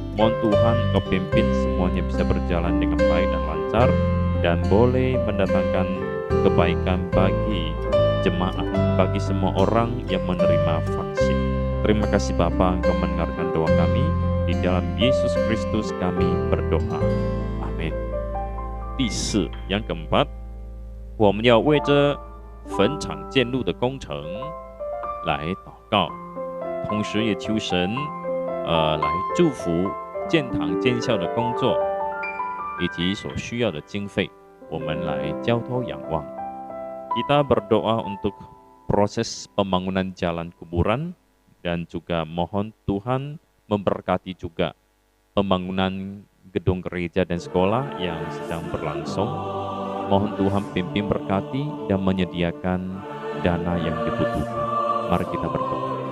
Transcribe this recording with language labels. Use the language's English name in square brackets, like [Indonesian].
[Indonesian] Mohon Tuhan Kau pimpin semuanya bisa berjalan dengan baik dan lancar dan boleh mendatangkan kebaikan bagi jemaat, bagi semua orang yang menerima vaksin. Terima kasih Bapa, Engkau mendengarkan doa kami. Di dalam Yesus Kristus kami berdoa. Amin. [Chinese] 第四， [Indonesian] yang keempat， [Chinese] 我们要为这坟场建路的工程来祷告，同时也求神来祝福建堂建校的工作以及所需要的经费，我们来交托仰望。 [Indonesian] Kita berdoa untuk proses pembangunan jalan kuburan dan juga mohon Tuhan memberkati juga pembangunan gedung gereja dan sekolah yang sedang berlangsung. Mohon Tuhan pimpin berkati dan menyediakan dana yang dibutuhkan. Mari kita berdoa.